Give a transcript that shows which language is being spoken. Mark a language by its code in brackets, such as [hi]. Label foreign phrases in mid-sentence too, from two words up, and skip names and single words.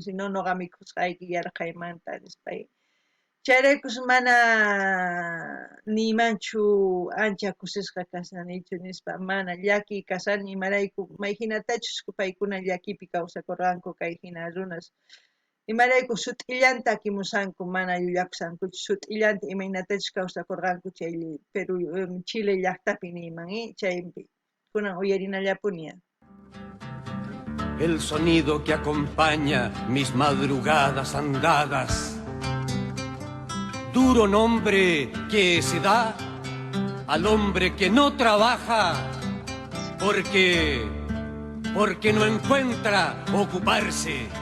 [qu] sino noqa mikhusqayki yaraqaymanta nispay chayraykus mana nimanchu ancha kusisqa kasanichu nispa mana llaki kasani imarayku mayhinatachus paykuna llakipi kawsakurqanku kay hina runas imarayku sut'illanta kimusanku mana llullakusankuchu sut'illanta imaynatachus kawsakurqanku chay Peru Chile llaqtapi niyman chaypi kunan uyarinallapuni. [es] El sonido que acompaña mis madrugadas andadas, duro nombre que se da al hombre que no trabaja porque no encuentra ocuparse.